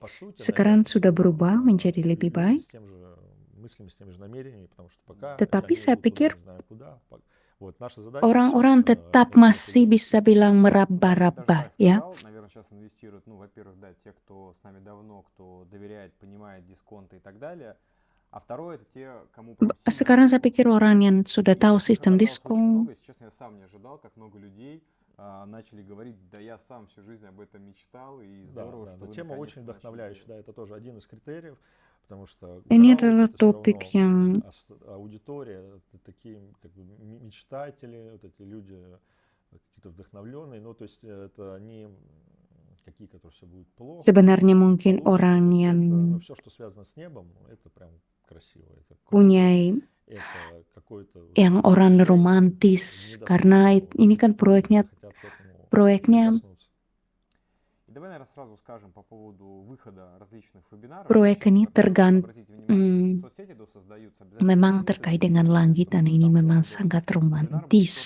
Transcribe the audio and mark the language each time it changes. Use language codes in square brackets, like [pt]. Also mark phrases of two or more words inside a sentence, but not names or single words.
[id] Sekarang sudah berubah menjadi lebih baik. Tetapi saya pikir orang-orang tetap masih bisa bilang meraba-raba ya. Sekarang saya pikir orang yang sudah tahu sistem diskon. [ru] Начали говорить, да я сам всю жизнь об этом мечтал, и здорово, что вы тема очень вдохновляющая, да, это тоже один из критериев, потому что [id] ini adalah topik yang [ru] аудитория, это такие как бы мечтатели, вот эти люди какие-то вдохновленные, ну то есть это не какие, которые все будет плохо. [id] Sebenarnya mungkin orang yang [ru] все, что связано с небом, это прям красиво, это [id] punya yang orang romantis, karena ini kan proyeknya proyek ini memang terkait dengan langit dan ini memang sangat romantis.